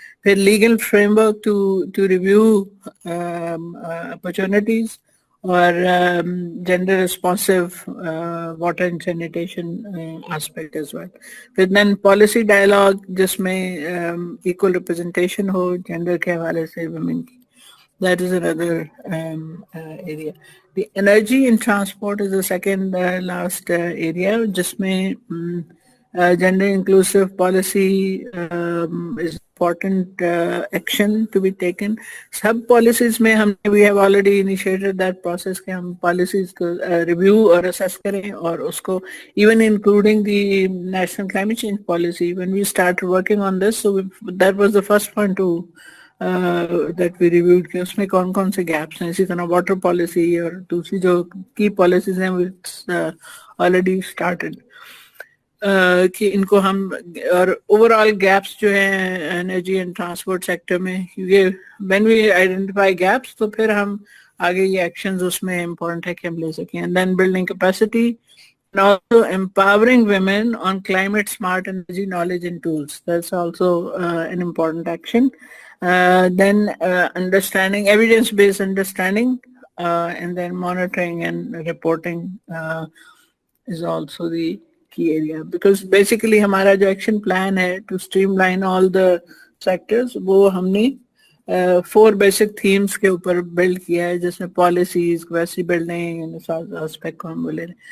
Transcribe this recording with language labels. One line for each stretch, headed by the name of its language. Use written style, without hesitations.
English: پھر legal framework to review opportunities اور gender responsive water and sanitation aspect as well.
Urdu: پھر دین policy dialogue جس میں equal representation ہو gender کے حوالے سے ویمن کی.
English: That is another area. The energy and transport is the second last area
Urdu: جس میں
English: gender inclusive policy is important action to be taken.
Urdu: Sub policies میں ہم نے
English: we have already initiated that process
Urdu: کہ ہم policies کو review اور assess کریں, اور اس کو
English: even including the national climate change policy when we started working on this, so that was the first one to that we reviewed
Urdu: کہ اس میں کون کون سے گیپس ہیں. اسی طرح واٹر پالیسی اور دوسری جو کی پالیسیز ہیں آلریڈی اسٹارٹڈ کہ ان کو ہم, اور اوور آل گیپس جو ہیں انرجی اینڈ ٹرانسپورٹ سیکٹر میں, کیونکہ وین وی آئیڈینٹیفائی گیپس تو پھر ہم آگے یہ ایکشنز اس میں امپورٹنٹ ہے کہ ہم لے سکیں.
English: And then building capacity and also empowering women on climate smart energy knowledge and tools. That's also an important action. Then understanding, evidence based understanding and then monitoring and reporting is also the key area, because basically
Urdu: हमारा जो
English: action plan
Urdu: है
English: to streamline all the sectors,
Urdu: वो हमने 4 basic themes के ऊपर
English: build
Urdu: किया है, जिसमें
English: policies, capacity building and aspect
Urdu: को हम बोले.